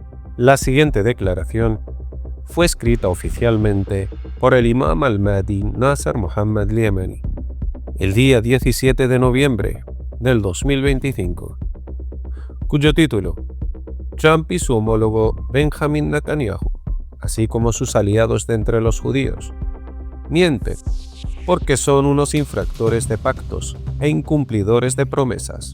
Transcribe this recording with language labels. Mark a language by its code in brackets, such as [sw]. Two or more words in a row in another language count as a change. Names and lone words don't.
[es] La siguiente declaración fue escrita oficialmente por el Imam al-Mahdi Nasser Muhammad al-Yemeni el día 17 de noviembre del 2025, cuyo título: Trump y su homólogo Benjamin Netanyahu, así como sus aliados de entre los judíos, mienten porque son unos infractores de pactos e incumplidores de promesas.